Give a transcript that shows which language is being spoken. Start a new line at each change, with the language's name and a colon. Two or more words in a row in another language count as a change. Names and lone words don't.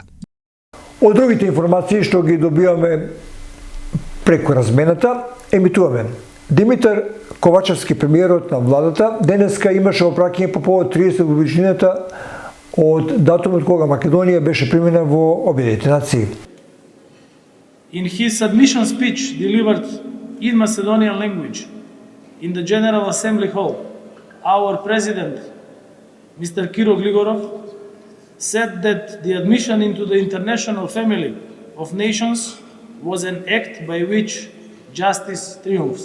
Macedonian: Од другите информации што ги добиваме преку размената, емитуваме. Димитар Ковачевски, премиерот на владата, денеска имаше опраќање по повод 30 годишнината од датумот кога Македонија беше примена во Обединетите нации.
English: In his admission speech delivered in Macedonian language in the General Assembly Hall, our president, Mr. Kiro Gligorov, said that the admission into the international family of nations was an act by which justice triumphs.